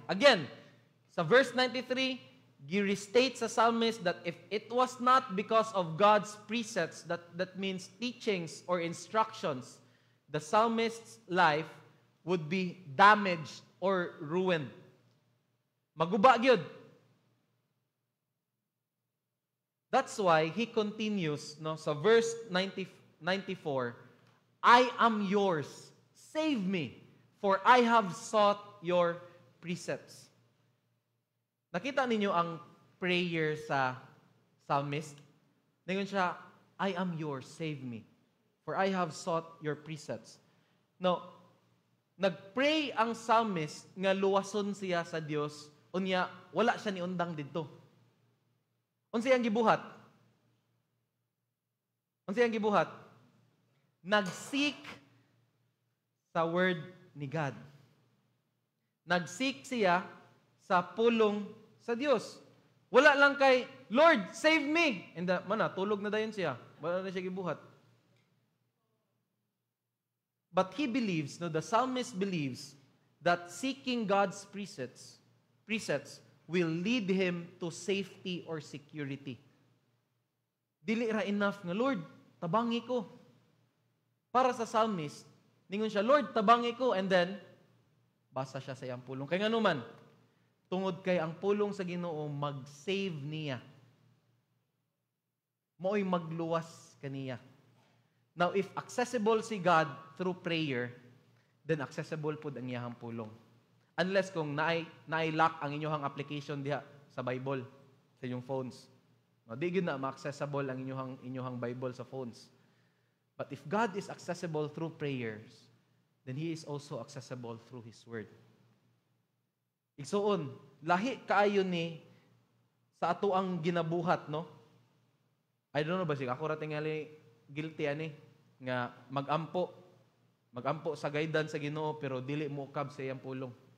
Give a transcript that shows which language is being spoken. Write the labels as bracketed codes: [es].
[en] Again, sa verse 93, restate sa psalmist that if it was not because of God's precepts, that means teachings or instructions, the psalmist's life would be damaged or ruined. Maguba gyud. That's why he continues sa verse 94, I am yours, save me, for I have sought your precepts. [ceb] Nakita ninyo ang prayer sa psalmist? [en] Ningon siya, I am yours, save me, for I have sought your precepts. [ceb] No, nagpray ang psalmist nga luwason siya sa Dios, unya wala siya niundang didto. Unsa ang gibuhat? Unsa ang gibuhat? Nag-seek sa word ni God. Nag-seek siya sa pulong sa Dios. Wala lang kay, Lord, save me! And tulog na dayon siya. Wala na siya gibuhat. [en] But he believes, the psalmist believes, that seeking God's precepts will lead him to safety or security. [ceb] Dili ra enough nga, Lord, tabangi ko. Para sa psalmist, ningon siya, Lord, tabangi ko, and then, basa siya sa iyang pulong. Kaya nga naman, tungod kay ang pulong sa Ginoo, mag-save niya. Mao'y magluwas kaniya. Now, if accessible si God through prayer, then accessible po ang iyahang pulong. Unless kung na-lock ang inyong application diha sa Bible, sa inyong phones. No, di na ma-accessible ang inyong Bible sa phones. [en] But if God is accessible through prayers, then He is also accessible through His Word. [ceb] Igsoon, lahi kaayo ni sa ato ang ginabuhat, no? I don't know ba siya, ako ra tingali guilty ani nga magampo sa guidance sa Ginoo pero dili mo kab sa iyang pulong.